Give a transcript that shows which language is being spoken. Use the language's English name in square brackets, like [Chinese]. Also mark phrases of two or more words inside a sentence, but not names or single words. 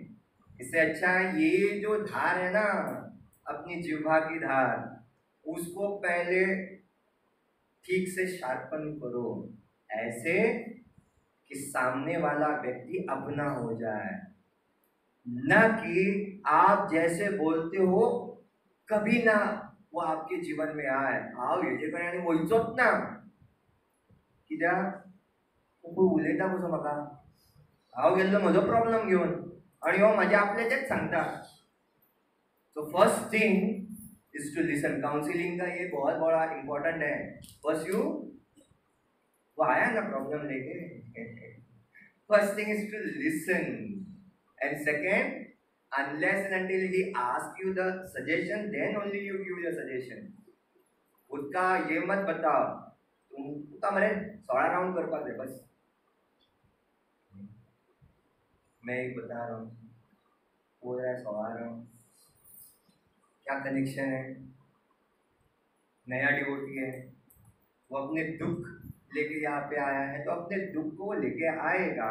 [Hindi] इससे अच्छा है ये जो धार है ना, अपनी जिह्वा की धार, उसको पहले ठीक से शार्पन करो, ऐसे कि सामने वाला व्यक्ति अपना हो जाए, न कि आप जैसे बोलते हो कभी ना वो आपके जीवन में आए। [Konkani] हांव हेजे कारणाने वयचोच ना, कित्याक कोण उलयता कसो म्हाका, हांव गेल्लो म्हजो प्रॉब्लम घेवन आनी हो म्हाजे आपल्याचेच सांगता। [English] so first thing is to listen. [Hindi] काउंसिलिंग का ये बहुत बड़ा इंपॉर्टेंट है। [English] first you, [Hindi] वो आया ना प्रॉब्लम लेके, [English] first thing is to listen, and second, unless and until he asks you the suggestion, then only you give your suggestion. [Hindi] उसका ये मत बताओ तुम मरे 16 राउंड कर पाते बस। मैं एक बता रहा हूँ, बोल रहा है 16 राउंड, क्या कनेक्शन है? नया डिवोटी है, वो अपने दुख लेके यहाँ पे आया है, तो अपने दुख को लेके आएगा।